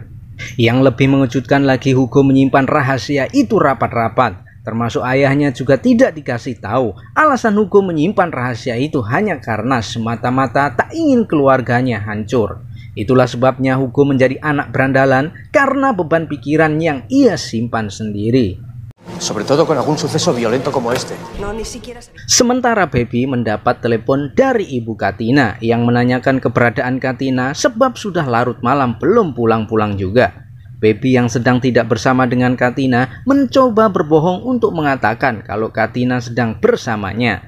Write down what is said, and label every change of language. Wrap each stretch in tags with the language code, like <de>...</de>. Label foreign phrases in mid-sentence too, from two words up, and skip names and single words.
<id>Yang lebih mengejutkan lagi, Hugo menyimpan rahasia itu rapat-rapat. Termasuk ayahnya juga tidak dikasih tahu. Alasan Hugo menyimpan rahasia itu hanya karena semata-mata tak ingin keluarganya hancur. Itulah sebabnya Hugo menjadi anak berandalan karena beban pikiran yang ia simpan sendiri.</id> <es>Sobre todo con algún suceso violento como este.</es> <id>Sementara Baby mendapat telepon dari ibu Katina yang menanyakan keberadaan Katina sebab sudah larut malam belum pulang-pulang juga. Baby yang sedang tidak bersama dengan Katina mencoba berbohong untuk mengatakan kalau Katina sedang bersamanya.</id>